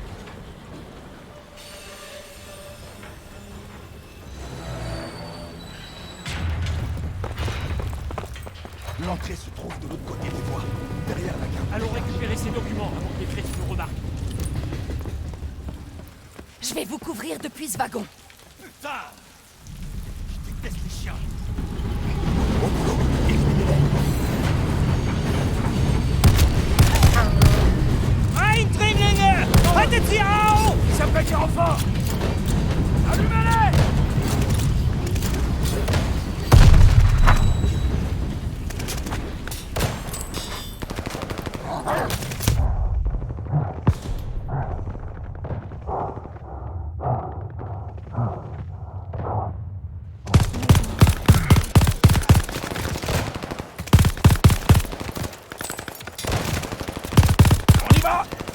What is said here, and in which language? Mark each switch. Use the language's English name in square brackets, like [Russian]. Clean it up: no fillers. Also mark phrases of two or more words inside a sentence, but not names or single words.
[French] L'entrée se trouve de l'autre côté des voies, derrière la gare. Allons récupérer ces documents avant que les critiques nous remarquent. Je vais vous couvrir depuis ce wagon. Putain! Je déteste les chiens. [German] Eindringlinge! Haltet sie auf! [French] Ça peut être renfort! Allumez-les! On y va!